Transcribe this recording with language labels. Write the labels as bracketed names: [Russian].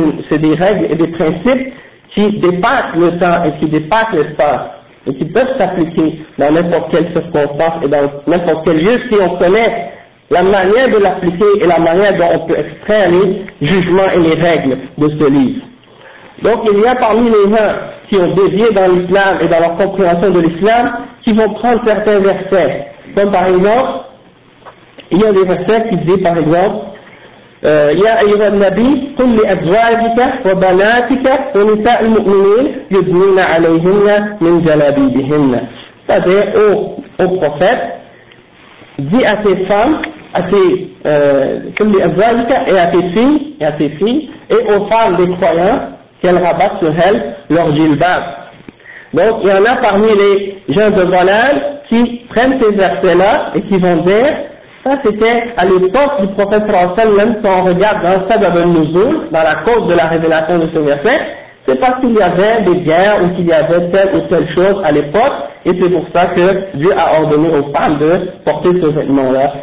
[French] c'est des règles et des principes qui dépassent le temps et qui dépassent l'espace, et qui peuvent s'appliquer dans n'importe quelle circonstance et dans n'importe quel lieu si on connaît la manière de l'appliquer et la manière dont on peut extraire les jugements et les règles de ce livre. Donc il y a parmi les gens qui ont dévié dans l'islam et dans leur compréhension de l'islam qui vont prendre certains versets. Comme par exemple, il y a des versets qui disent par exemple [Arabic] يا أيها النبي قل لأزواجك وبناتك ونساء المؤمنين يدنون عليهن من جلابيبهن. [French] C'est-à-dire, au prophète, dis à tes femmes, à tes [Arabic] قل لأزواجك [French] et à tes filles, et à tes filles, et aux femmes des croyants, qu'elles rabattent sur elles leur djilbab. Donc, il y en a parmi les gens de Zalal qui prennent ces versets-là et qui vont dire, ça c'était à l'époque du prophète français, même si on regarde dans le Sabbat al-Nuzul, dans la cause de la révélation de ce verset, c'est parce qu'il y avait des guerres ou qu'il y avait telle ou telle chose à l'époque, et c'est pour ça que Dieu a ordonné aux femmes de porter ce vêtement-là.